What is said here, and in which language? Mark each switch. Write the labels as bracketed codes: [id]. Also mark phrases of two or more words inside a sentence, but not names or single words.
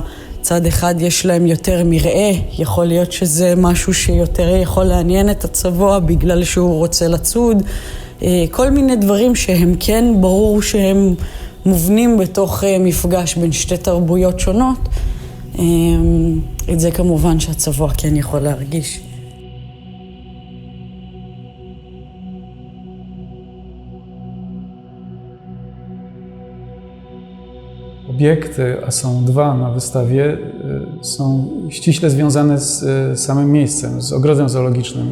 [he] צד אחד יש להם יותר מרעה, יכול להיות שזה משהו שיותר יכול לעניין את הצבוע בגלל שהוא רוצה לצוד. כל מיני דברים שהם כן ברור שהם מובנים בתוך מפגש בין שתי תרבויות שונות. את זה כמובן שהצבוע כן יכול להרגיש. [pl] Obiekty, a są dwa na wystawie, są ściśle związane z samym miejscem, z ogrodem zoologicznym.